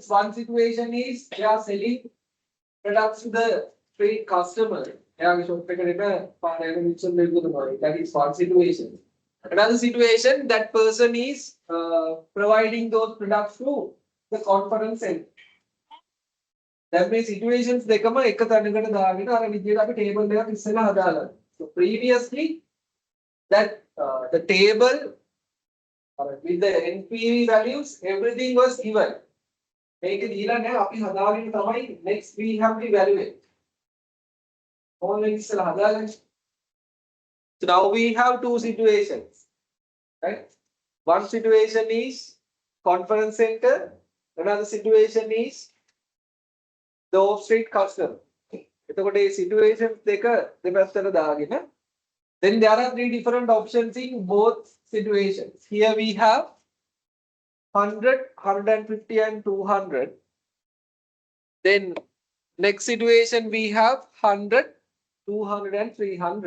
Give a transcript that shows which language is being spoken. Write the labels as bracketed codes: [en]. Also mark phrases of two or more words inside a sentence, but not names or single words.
[en] One situation is they are selling products to the street customer. That is one situation. Another situation, that person is providing those products to the conference center. That means situations [si] දෙකම එක තැනකට දාගෙන අර විදියට අපි table එකක් ඉස්සෙල්ලා හදාගන්නවා. [en] So previously that the table with the NPV values, everything was given. [si] මේක දීලා නැහැ, අපි හදාගෙන තමයි [en] next we have to evaluate. [si] Only ඉස්සෙල්ලා හදාගන්න. [en] So now we have two situations, right? One situation is conference center, another situation is the off-street customer. [si] එතකොට මේ situations දෙක දෙපැත්තට දාගෙන, [en] then there are three different options in both situations. Here we have 100, 150 and 200. Then next situation we have 100, 200 and 300.